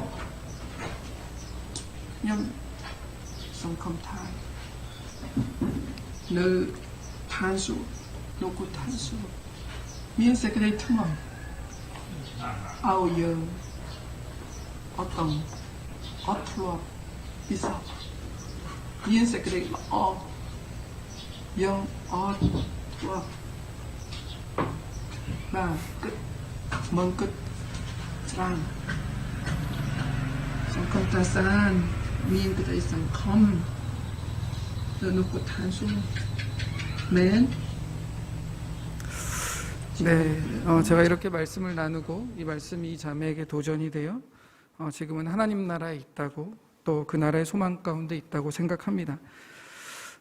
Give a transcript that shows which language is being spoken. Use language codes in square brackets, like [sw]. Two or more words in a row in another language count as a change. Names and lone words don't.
[km] ខ្ញុំសង្ឃឹមថានៅឋានសួគ៌លោកឋានសួគ៌មានសេចក្តីថ្មីឲ្យយើងអត់ទាំងអត់ធ្លាប់ពិសោធន៍មានសេចក្តីល្អយើងអត់ធ្លាប់ បាទគិតមិនគិតច្រើនសង្ឃឹមថាសានមានក្តីសង្ឃឹម [ko] 네, 제가 이렇게 말씀을 나누고 이 말씀이 이 자매에게 도전이 되어 지금은 하나님 나라에 있다고 또 그 나라의 소망 가운데 있다고 생각합니다.